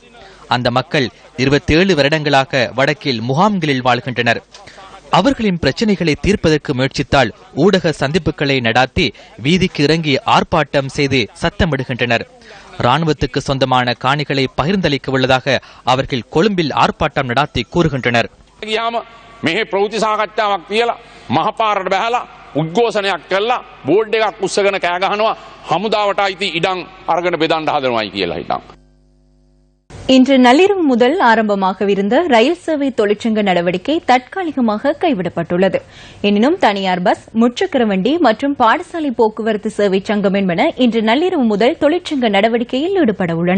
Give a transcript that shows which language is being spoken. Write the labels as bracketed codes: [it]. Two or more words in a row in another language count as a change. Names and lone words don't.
[ta] அந்த மக்கள் 27 வருடங்களாக வடக்கில் முகாம்களில் வாழ்கின்றனர். அவர்களின் பிரச்சனைகளை தீர்ப்பதற்கு முயற்சித்தால் ஊடக சந்திப்புகளை நடாத்தி வீதிக்கு இறங்கி ஆர்ப்பாட்டம் செய்து சத்தமிடுகின்றனர். ராணுவத்துக்கு சொந்தமான காணிகளை பகிர்ந்தளிக்க உள்ளதாக அவர்கள் கொழும்பில் ஆர்ப்பாட்டம் நடாத்தி கூறுகின்றனர். [si] උද්ඝෝෂණයක් කළා බෝඩ් එකක් උස්සගෙන කෑ ගහනවා හමුදාවට අයිති ඉඩම් අරගෙන බෙදන්න හදනවායි කියලා හිතන්. [ta] இன்று நள்ளிரவு முதல் ஆரம்பமாகவிருந்த ரயில் சேவை தொழிற்சங்க நடவடிக்கை தற்காலிகமாக கைவிடப்பட்டுள்ளது. எனினும் தனியார் பஸ், முச்சக்கர வண்டி மற்றும் பாடசாலை போக்குவரத்து சேவை சங்கம் என்பன இன்று நள்ளிரவு முதல் தொழிற்சங்க நடவடிக்கையில் ஈடுபட உள்ளன.